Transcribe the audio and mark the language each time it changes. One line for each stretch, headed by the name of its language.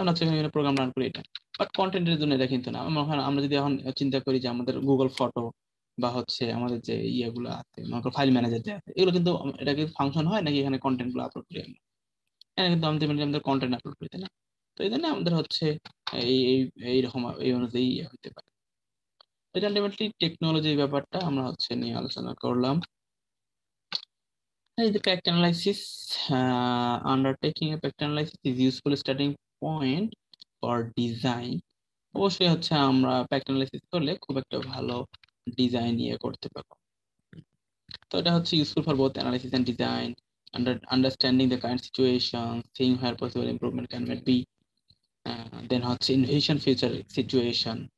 Bangla: আমরা হচ্ছে বিভিন্ন প্রোগ্রাম রান করি এটা। বাট কন্টেন্টের জন্য এটা কিন্তু না। আমরা যদি এখন চিন্তা করি যে আমাদের গুগল ফটো বা হচ্ছে আমাদের যে ইয়েগুলো আছে, মনে করো ফাইল ম্যানেজার যে আছে, এগুলো কিন্তু এটা কি ফাংশন হয় নাকি এখানে কন্টেন্ট গুলো আপলোড করি আমরা? এখানে কিন্তু আমাদের কন্টেন্ট আপলোড করি, তাই না? তো এই জন্য আমাদের হচ্ছে এই এই এইরকম এই অনুযায়ী ইয়ে হতে পারে। এটা আলটিমেটলি টেকনোলজির ব্যাপারটা আমরা হচ্ছে নিয়ে আলোচনা করলাম। এই যে
English: fact analysis, undertaking a fact analysis is useful starting point for design.
Bangla: অবশ্যই হচ্ছে আমরা fact analysis করলে খুব একটা ভালো ডিজাইন ইয়ে করতে পারবো। তো এটা হচ্ছে
English: Useful for both analysis and design, understanding the current situation, seeing where possible improvement can be, then হচ্ছে envision future situation.